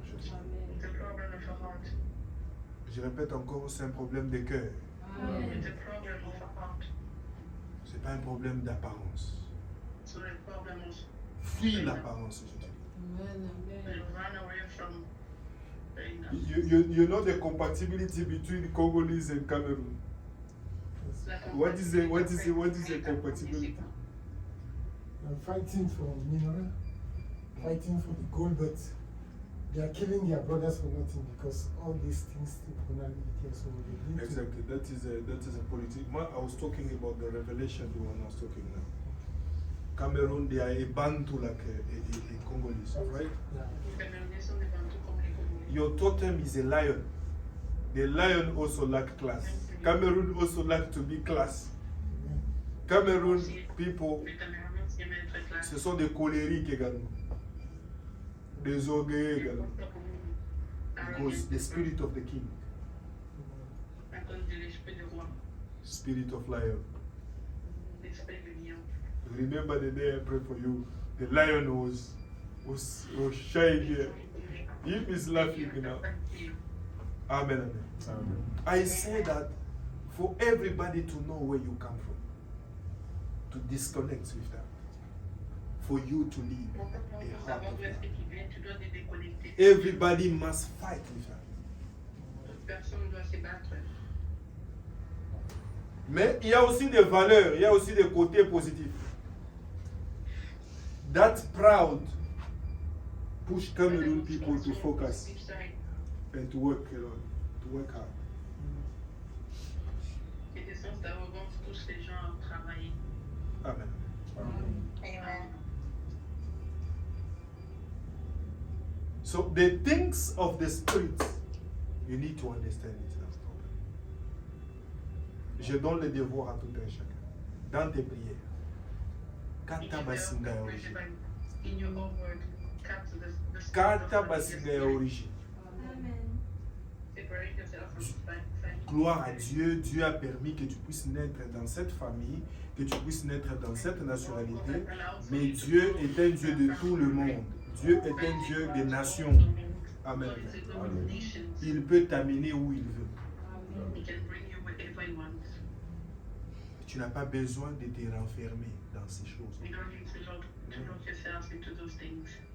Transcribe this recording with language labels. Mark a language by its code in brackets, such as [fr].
[en] It's a problem of your heart. [fr] Je répète encore, c'est un problème de cœur. [en] It's a problem of your heart. [fr] Ce n'est pas un problème d'apparence. [en] It's not a problem of [fr] Fuis l'apparence, je te dis. [en] you run away from the You know the compatibility between Congolese and Cameroon. What is the compatibility? They're fighting for mineral, fighting for the gold, but they are killing their brothers for nothing because all these things still gonna be here. So they need Exactly. That is a politics. I was talking about the revelation the one I was talking now. Cameroon, they are a Bantu like a Congolese, right? Your totem is a lion. The lion also lack class. Cameroon also like to be class. Cameroon people, [fr] ce sont des colériques également. des orgueils également. [en] Arrogance, Because the spirit of the king, [fr] à cause de l'esprit du roi, [en] spirit of lion. [fr] l'esprit du lion. [en] Remember the day I prayed for you, the lion was shy here. He is laughing now. Amen, amen. Amen. I say that for everybody to know where you come from, to disconnect with that, for you to live [fr] Pour [en] a heart [fr] savoir [en] of [fr] d'où est-ce [en] that. [fr] que tu viens, tu dois te déconnecter. [en] Everybody must fight with that. [fr] Toute personne doit se battre. Mais il y a aussi des valeurs, il y a aussi des côtés positifs. [en] That proud push Cameroon people to focus and to work hard. [fr] Et ce sens d'arrogance pousse les gens à travailler. Amen. Amen. [en] So the things of the spirit, you need to understand it. [fr] Je donne le devoir à tout un chacun. Dans tes prières. [ln] Kata basinga ya origine. [en] In your own word, cut the spirit [ln] Kata [en] of [ln] basinga ya [en] spirit. [ln] origine. [en] Separate yourself from family. [fr] Gloire à Dieu, Dieu a permis que tu puisses naître dans cette famille, que tu puisses naître dans cette nationalité. Mais Dieu est un Dieu de tout le monde. Dieu est un Dieu des nations. Amen. Il peut t'amener où il veut. [en] He can bring you wherever he wants. [fr] Tu n'as pas besoin de te renfermer dans ces choses. [en] You don't need to lock yourself into those things.